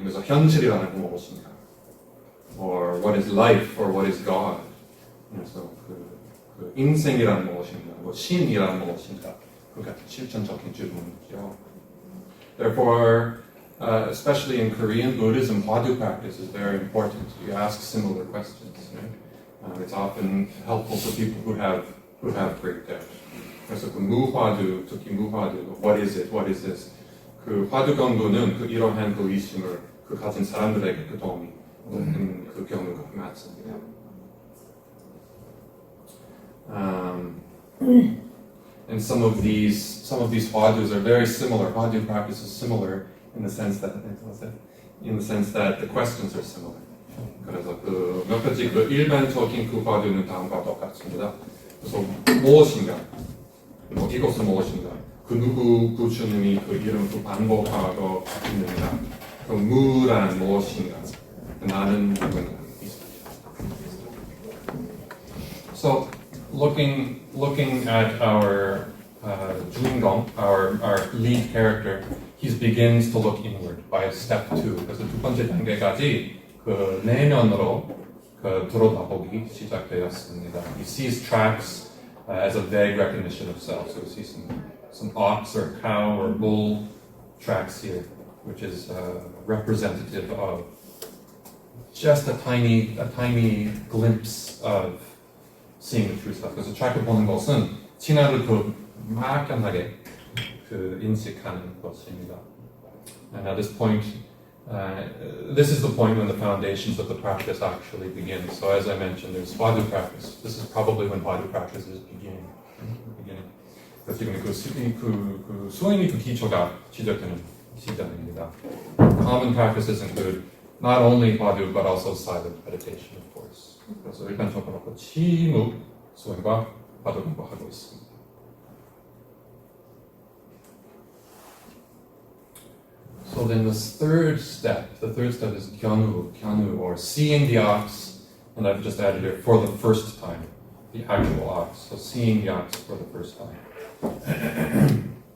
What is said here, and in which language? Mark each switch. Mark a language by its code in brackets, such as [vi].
[ko] 그래서 현실이라는 무엇인가? [en] Or what is life? Or what is God? [ko] 그래서 그 인생이란 무엇인가? 뭐 신이란 무엇인가? 그 같은 실천적인 질문이죠. [en] Therefore, especially in Korean Buddhism, Hwadu practice is very important. You ask similar questions. Right? It's often helpful for people who have great doubt. [ko] 그래서 그 무화두, 특히 무화두, [en] what is it, what is this? [ko] 그 화두 강도는 그 이러한 그 의심을 그 가진 사람들에게 그 도움이 되는 그 경우가 많습니다. [en] And some of these hwadus are very similar. Hwadu practice is similar in the sense that the questions are similar. [ko] 그래서 그 몇 가지 그 일반적인 그 hwadu는 다음과 똑같습니다. 그래서 무엇인가, 뭐 이것은 무엇인가, 그 누구 그 주님이 그 이름 그 반복하고 있는가, 그 무란 무엇인가, 나는 누군가. [en] So looking at our 주인공, our lead character, he begins to look inward by step 2. [ko] 그래서 두 번째 단계까지 그 내면으로 그 들여다보기 시작되었습니다. [en] He sees tracks as a vague recognition of self. So we see some ox or cow or bull tracks here, which is representative of just a tiny glimpse of seeing the true self. [ko] 그래서 트랙을 보는 것은 진화를 그 막연하게 그 인식하는 것입니다. [en] And at this point, this is the point when the foundations of the practice actually begin. So as I mentioned, there's Hwadu practice. This is probably when Hwadu practice is beginning. [ko] 그래서 지금 그 수행이 그 기초가 시작되는 시점입니다. [en] Common practices include not only Hwadu but also silent meditation, of course. [ko] 그래서 일반적으로 그 침묵 수행과 Hwadu 공부하고 있습니다. [en] So then the third step is gyanu, or seeing the ox, and I've just added here, for the first time, the actual ox. So seeing the ox for the first time.